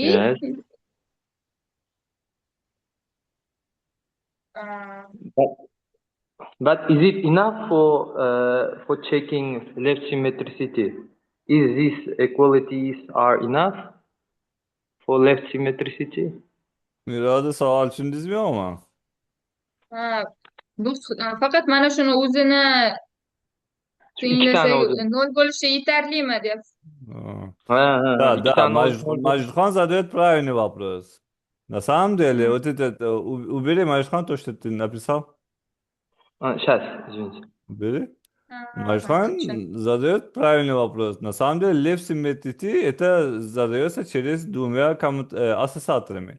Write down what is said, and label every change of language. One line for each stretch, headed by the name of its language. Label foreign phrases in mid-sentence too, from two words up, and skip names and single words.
English: Yes. But is it enough for checking left symmetricity? Is these equalities are enough for left symmetricity?
Uzbek: Mirada savol tushundingizmi ama? Bu faqat mana shuni o'zini tinglasak nol bo'lishi yetarlimi deyapsiz.
Russian: Да, Majidxon задает правильный вопрос. На самом деле, вот этот, убери, Majidxon, то, что ты написал. Сейчас, извините. Убери. Маршан задает правильный вопрос. На самом деле,
English: left symmetrity
Russian: это задается через двумя ассоциаторами.